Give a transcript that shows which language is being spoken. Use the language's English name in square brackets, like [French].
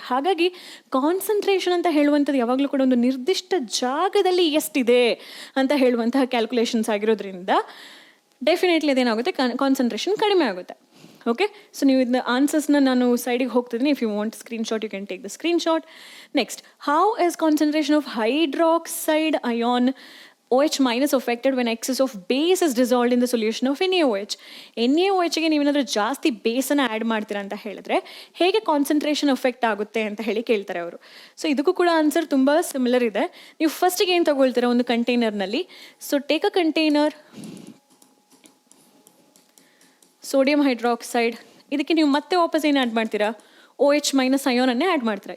[Kannada] ಹಾಗಾಗಿ ಕಾನ್ಸಂಟ್ರೇಷನ್ ಅಂತ ಹೇಳುವಂಥದ್ದು ಯಾವಾಗಲೂ ಕೂಡ ಒಂದು ನಿರ್ದಿಷ್ಟ ಜಾಗದಲ್ಲಿ ಎಷ್ಟಿದೆ ಅಂತ ಹೇಳುವಂತಹ ಕ್ಯಾಲ್ಕುಲೇಷನ್ಸ್ ಆಗಿರೋದ್ರಿಂದ ಡೆಫಿನೆಟ್ಲಿ ಅದೇನಾಗುತ್ತೆ, ಕಾನ್ಸಂಟ್ರೇಷನ್ ಕಡಿಮೆ ಆಗುತ್ತೆ. ಓಕೆ, ಸೊ ನೀವು ಇದನ್ನ ಆನ್ಸರ್ಸ್ನ ನಾನು ಸೈಡಿಗೆ ಹೋಗ್ತಿದ್ದೀನಿ. [English] If you want screenshot you can take the screenshot. Next, how is concentration of hydroxide ion OH- affected when excess of base is dissolved in the solution of NaOH. [Kannada] NaOHಗೆ ನೀವೇನಾದರೂ ಜಾಸ್ತಿ ಬೇಸನ್ನು add ಮಾಡ್ತೀರಾ ಅಂತ ಹೇಳಿದ್ರೆ ಹೇಗೆ ಕಾನ್ಸಂಟ್ರೇಷನ್ ಎಫೆಕ್ಟ್ ಆಗುತ್ತೆ ಅಂತ ಹೇಳಿ ಕೇಳ್ತಾರೆ ಅವರು. ಸೊ ಇದಕ್ಕೂ ಕೂಡ ಆನ್ಸರ್ ತುಂಬ ಸಿಮಿಲರ್ ಇದೆ. ನೀವು ಫಸ್ಟಿಗೆ ಏನು ತಗೊಳ್ತೀರಾ ಒಂದು ಕಂಟೈನರ್ನಲ್ಲಿ, [English] so take a container, [Kannada] sodium hydroxide, ಇದಕ್ಕೆ ನೀವು ಮತ್ತೆ ವಾಪಸ್ ಏನು ಆ್ಯಡ್ ಮಾಡ್ತೀರಾ, OH- ಅಯಾನನ್ನೇ ಆ್ಯಡ್ ಮಾಡ್ತೀರಾ.